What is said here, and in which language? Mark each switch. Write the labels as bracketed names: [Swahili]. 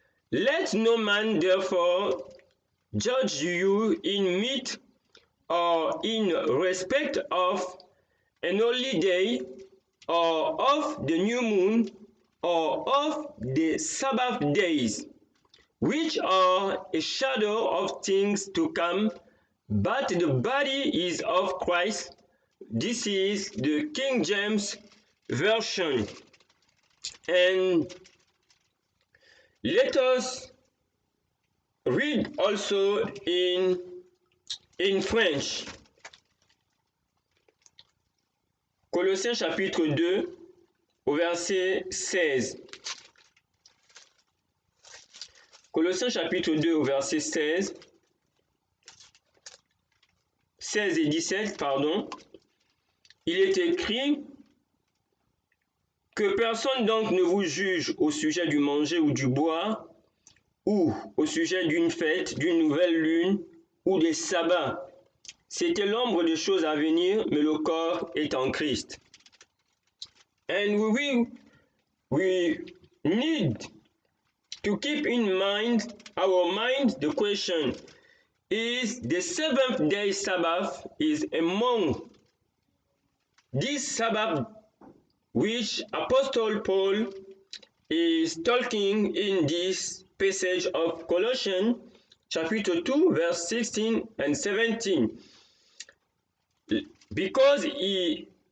[English] Let no man therefore judge you in meat or in respect of an holy day or of the new moon or of the Sabbath days, which are a shadow of things to come, but the body is of Christ. This is the King James Version. And let us read also in French. [French] Colossiens chapitre 2 au verset 16. Colossiens chapitre 2 au verset 16. 16 et 17, pardon. Il est écrit: que personne donc ne vous juge au sujet du manger ou du boire, ou au sujet d'une fête, d'une nouvelle lune, ou des sabbats. C'était l'ombre des choses à venir, mais le corps est en Christ. [English] And we will we need to keep in mind the question, is the seventh day Sabbath is among this Sabbath which Apostle Paul is talking in this passage of Colossians chapter 2 verse 16 and 17, because he